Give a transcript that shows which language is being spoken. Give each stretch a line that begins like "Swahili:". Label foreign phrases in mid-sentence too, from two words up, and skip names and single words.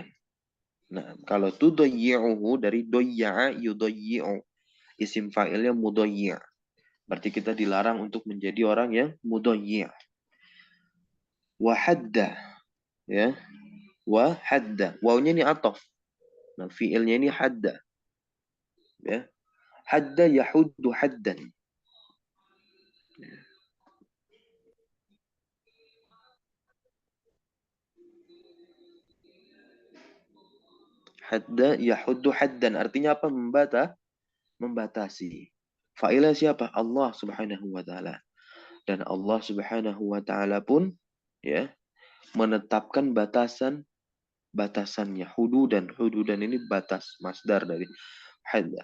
Indonesian: Nah, kalau tudayyi'uhu dari
Arabic: ضيع يضيع.
Indonesian: Isim fa'ilnya mudayyi'. Berarti kita dilarang untuk menjadi orang yang mudayyi'. Wahadda, ya. Wahadda. Wawnya ini ataf. Nah, fi'ilnya ini hadda.
Arabic: Ya. حد يحد حدا. حد يحد حدا.
Indonesian: Artinya apa? Membatasi. Fa'ilnya siapa?
Arabic: الله سبحانه وتعالى.
Indonesian: Dan
Arabic: الله سبحانه وتعالى
Indonesian: pun, ya, menetapkan batasannya. Hududan. Hududan ini batas, masdar dari hadda.